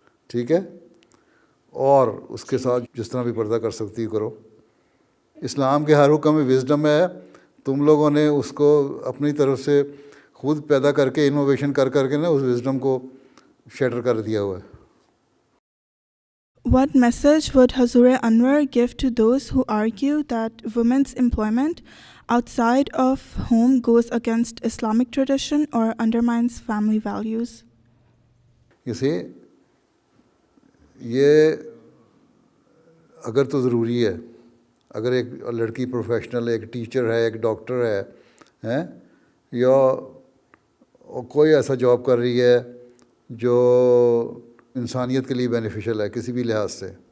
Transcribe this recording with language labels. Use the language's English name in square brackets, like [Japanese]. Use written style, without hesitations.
[Urdu] ٹھیک ہے۔ اور اس کے ساتھ جس طرح بھی پردہ کر سکتی کرو۔ اسلام کے ہر حکم میں وزڈم ہے، تم لوگوں نے اس کو اپنی طرف سے خود پیدا کر کے انوویشن کر کے نا اس وزڈم کو شیٹر کر دیا ہوا ہے۔ [English] What message would Hazur Anwar give to those who argue that women's employment outside of home goes against Islamic tradition or undermines family values? You see, [Urdu] یہ اگر تو ضروری ہے، اگر ایک لڑکی پروفیشنل، ایک ٹیچر ہے، ایک ڈاکٹر ہے، یا کوئی ایسا جاب کر رہی ہے جو انسانیت کے لیے بینیفیشل ہے کسی بھی لحاظ سے،